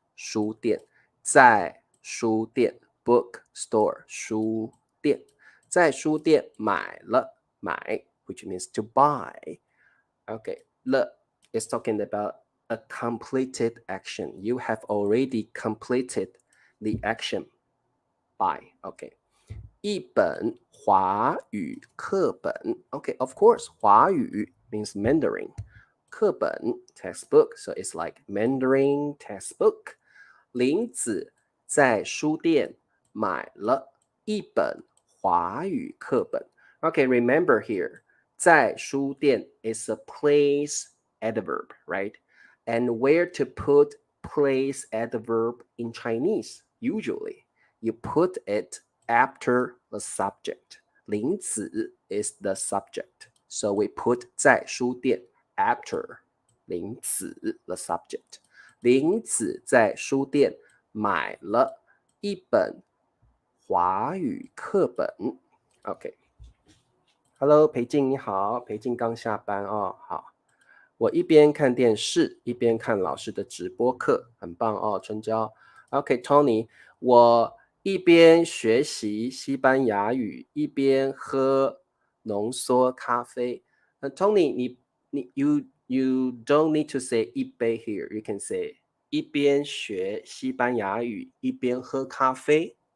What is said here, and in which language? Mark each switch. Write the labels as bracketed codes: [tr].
[zh] 书店在书店 bookstore. 书店在书店买了买 [en] which means to buy. Okay, 了 is talking about a completed action. You have already completed the action by. Okay. 一本华语课本 Okay, of course, 华语 means Mandarin. 课本 textbook, so it's like Mandarin textbook. [zh] 林子在书店买了一本华语课本 [en] Okay, remember here, 在书店 is a place adverb, right? And where to put place adverb in Chinese? Usually, you put it after the subject. 林子 is the subject. So we put 在书店 after 林子 the subject. [zh] 林子在书店买了一本华语课本 OK. Hello, 裴静你好，裴静刚下班哦，好。我一边看电视，一边看老师的直播课，很棒哦，春娇。 OK, Tony, 我一边学习西班牙语，一边喝浓缩咖啡。 [en] Tony, you don't need to say 一杯 here. You can say [zh] 一边学西班牙语，一边喝咖啡。